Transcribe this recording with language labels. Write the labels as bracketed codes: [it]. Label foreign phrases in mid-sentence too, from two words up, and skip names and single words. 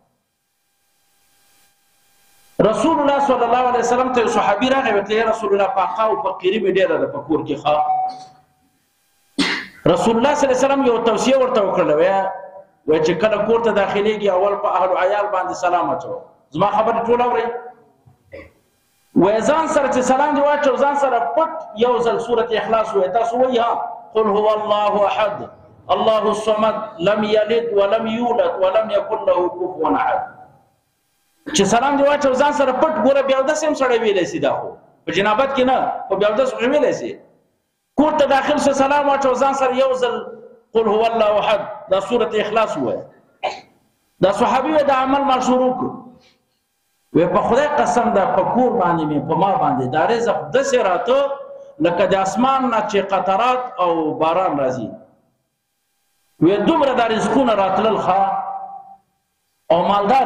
[ps] رسول الله [ar] صلی الله علیه وسلم [ps] ته یو صحابي راغی ورته [ar] یا رسول الله [ps] فاقه او فقیري مې ډېره ده په کور کې ښه رسول الله [ar] صلی الله علیه وسلم [ps] یو توصیه ورته وکړله وایي چې کله کور ته داخلېږي اول په اهل عیال باندې سلام اچوه زما خبرې ټول اورئ وایي ځان سره چې سلام دې واچو ځان سره پټ یو ځل سورت اخلاص وایي تاسو وایي ها [ar] قل هو الله احد الله الصمد لم یلد ولم یولد ولم یکن له کفوا احد [ps] چې سلام دې واچو ځان سره پټ ګوره بیا اودس هم سړی ویلی شي دا خو په جنابت کې نه خو بیا اودس خو ویلی شي کور ته داخل شو سلام واچو ځان سره یو ځل [ar] قل هو الله احد [ps] دا سورت اخلاص وایي دا صحابي وایي دا عمل ما شروع کړ وی په خدای قسم دا په کور باندې مې په ما باندې دا رزق داسې راته لکه د اسمان نه چې قطرات او باران راځي وی دومره دا رزقونه راتلل ښه او مالدار